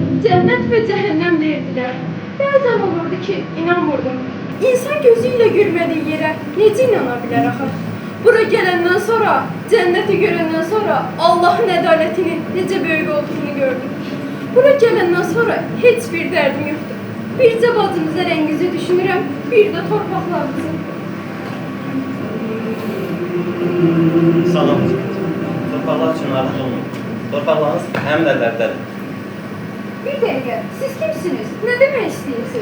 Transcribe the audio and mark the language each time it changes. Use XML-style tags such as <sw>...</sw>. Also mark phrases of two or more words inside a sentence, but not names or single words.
<tr>cennet ve cehennem derdiler. Bazen olurdu ki inanmırdım.</tr> <az>İnsan gözüyle görmediği yere nece inanabilir axı? Bura gelenden sonra, cenneti görenden sonra Allah'ın adaletinin nece büyük olduğunu gördüm.</az> <tr>Bura gelenden sonra hiç bir derdim yoktu.</tr> <az>Bircə bacımıza rəngizi düşünürəm, bir də torpaqlarımızı. Salam. Torpaqlar üçün narahat olmayın. Torpaqlarınız həmin əllərdədir. Bir dəqiqə, siz kimsiniz? Nə demək istəyirsiniz?</az>